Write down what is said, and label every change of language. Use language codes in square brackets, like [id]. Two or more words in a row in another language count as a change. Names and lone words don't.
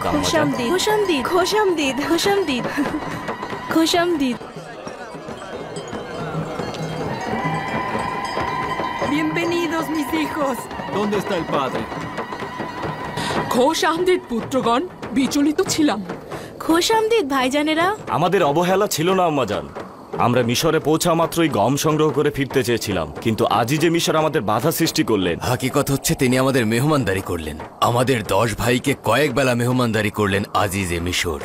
[fa] خوش آمدید، خوش آمدید، خوش آمدید، خوش آمدید، خوش آمدید. [es] Bienvenidos mis hijos. ¿Dónde está el padre? [fa] خوش آمدید [bn] পুত্রগণ, বিচলিত ছিলাম। [fa] خوش آمدید [bn] ভাইজানেরা। আমাদের অবহেলা ছিল না আম্মাজান। আমরা মিশরে পৌঁছা মাত্রই গম সংগ্রহ করে ফিরতে চেয়েছিলাম, কিন্তু আজই যে মিশর আমাদের বাধা সৃষ্টি করলেন। হাকিকত হচ্ছে তিনি আমাদের মেহমানদারি করলেন, আমাদের 10 ভাইকে কয়েক বেলা মেহমানদারি করলেন আজিজে মিশর।